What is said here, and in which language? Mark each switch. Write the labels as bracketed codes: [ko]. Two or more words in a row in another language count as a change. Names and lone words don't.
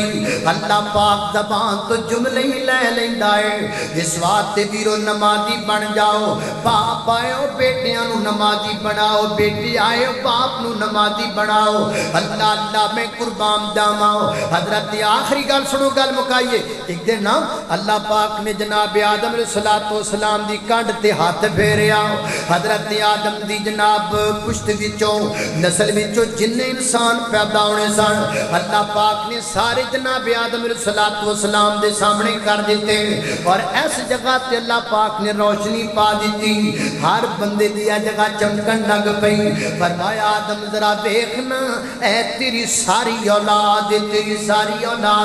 [pa] اللہ پاک زبان تو جملے ہی لے لیندا ہے، اس واسطے ویرو نمازی بن جاؤ، باپ آئے ہو بیٹیاں نو نمازی بناؤ، بیٹی آئے ہو باپ نو نمازی بناؤ۔ اللہ اللہ میں قربان جاواں۔ حضرت آخری گل سنو، گل مکائیے۔ ایک دن نا اللہ پاک نے جناب آدم علیہ السلام دی کانڈ تے ہاتھ پھیریا، حضرت آدم دی جناب پشت وچوں نسل وچوں جن انسان پیدا ہونے سن. اللہ پاک نے سارے جناب آدم علیہ السلام دے سامنے کر دتے اور اس جگہ تے اللہ پاک نے روشنی پا دی. ہر بندے دی جگہ چمکن لگ پئی. فرمایا آدم ذرا دیکھنا اے تیری ساری اولاد، تیری ساری اولاد.